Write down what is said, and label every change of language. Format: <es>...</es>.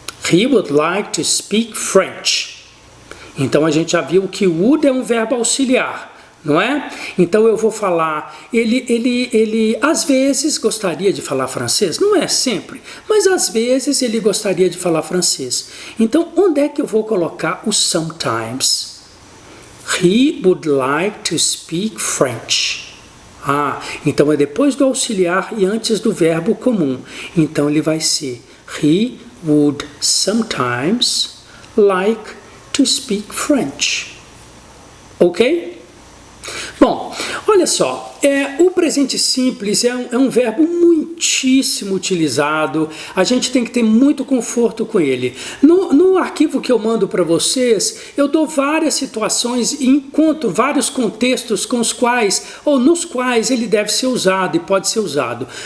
<en>He would like to speak French.</en> <pt>Então a gente já viu que would é um verbo auxiliar, não é? Então eu vou falar, ele às vezes gostaria de falar francês, não é sempre, mas às vezes ele gostaria de falar francês. Então onde é que eu vou colocar o sometimes?</pt> <en>He would like to speak French.</en> <pt>Então é depois do auxiliar e antes do verbo comum. Então ele vai ser</pt> <en>he would sometimes like to speak French.</en> <pt>Ok? Bom, olha só, o presente simples é um verbo muitíssimo utilizado, a gente tem que ter muito conforto com ele. No arquivo que eu mando para vocês, eu dou várias situações e encontro vários contextos com os quais, ou nos quais ele deve ser usado e pode ser usado.</pt>